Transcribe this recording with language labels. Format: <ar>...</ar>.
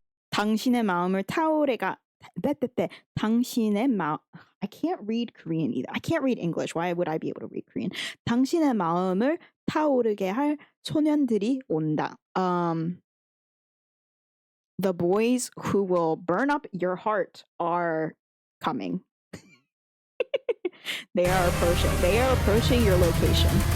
<ko>당신의 마음을 타오르게 당신의 마음.</ko> <en>I can't read Korean either. I can't read English. Why would I be able to read Korean?</en> <ko>당신의 마음을 타오르게 할 소년들이 온다.</ko> <en>The boys who will burn up your heart are coming. They are approaching. They are approaching your location.</en>